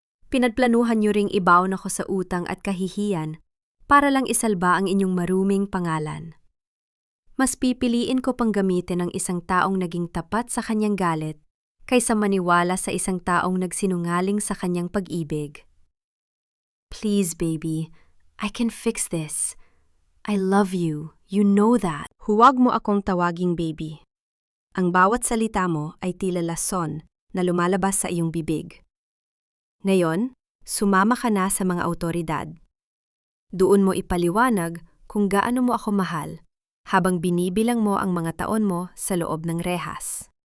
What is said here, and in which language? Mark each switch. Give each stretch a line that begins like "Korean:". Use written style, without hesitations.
Filipino: Pinagplanuhan niyo ring ibaon ako sa utang at kahihiyan para lang isalba ang inyong maruming pangalan. Mas pipiliin ko pang gamitin ang isang taong naging tapat sa kanyang galit kaysa maniwala sa isang taong nagsinungaling sa kanyang pag-ibig.
English: Please, baby, I can fix this. I love you. You know that.
Filipino: Huwag mo akong tawaging baby. Ang bawat salita mo ay tila lason na lumalabas sa iyong bibig. Ngayon, sumama ka na sa mga awtoridad. Doon mo ipaliwanag kung gaano mo ako mahal habang binibilang mo ang mga taon mo sa loob ng rehas.